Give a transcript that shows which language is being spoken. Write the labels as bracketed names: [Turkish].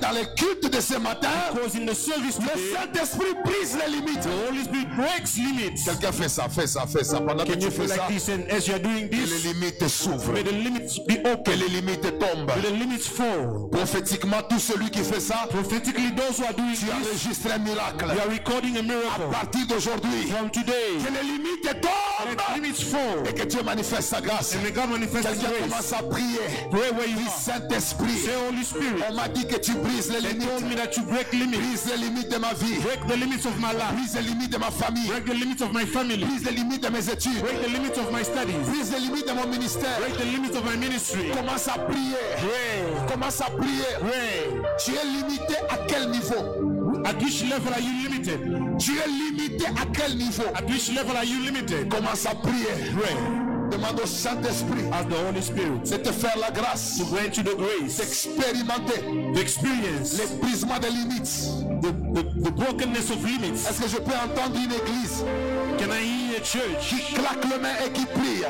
[French] dans le culte de ce matin, [English] Because in the service [French] le [English] today, [French] Saint-Esprit brise les limites. [English] the Holy Spirit breaks limits. [French] Quelqu'un fait ça, fait ça, fait ça. Pendant que [English] Can [French] tu [English] you [French] fais [English] feel [French] ça, [English] like this? And as you're doing [French] que les [English] this, [French] limites s'ouvrent, [English] may the limits be [French] que [English] open, [French] les limites tombent. [English] may the limits fall. [French] Prophétiquement, tout celui qui fait ça, [English] Prophetically, those who are doing [French] tu [English] this, [French] enregistres un miracle. [English] we are recording a [French] À [English] miracle [French] partir d'aujourd'hui, [English] from today. [French] que les limites [English] Let [French] tombent [English] limits fall. [French] et que Dieu manifeste sa grâce. [English] And may God manifest His [French] Quelqu'un [English] grace. [French] commence à prier. [English] Pray where you [French] Dis [English] are. [French] Saint-Esprit, [English] Say, Holy Spirit, [French] on m'a dit que tu brises les [English] they told me [French] limites. [English] that you break limits. [French] Brise les limites de ma vie. [English] Break the limits of my life. [French] Brise les limites de ma famille. [English] Break the limits of my family. [French] Brise les limites de mes études. [English] Break the limits of my studies. [French] Brise les limites de mon ministère. [English] Break the limits of my ministry. [French] Commence à prier. [English] Pray. [French] Commence à prier. [English] Pray. [French] Tu es limité à quel niveau? [English] At which level are you limited? [French] Tu es limité à quel niveau? [English] At which level are you limited? [French] Commence à prier. [English] Pray. [French] Demande au Saint-Esprit [English] Ask the Holy Spirit [French] de te faire la grâce [English] to grant you the grace, [French] d'expérimenter [English] the experience, [French] les brisements des limites. [English] the brokenness of limits. [French] Est-ce que je peux entendre une église [English] Can I hear a church [French] qui claque les mains et qui prie?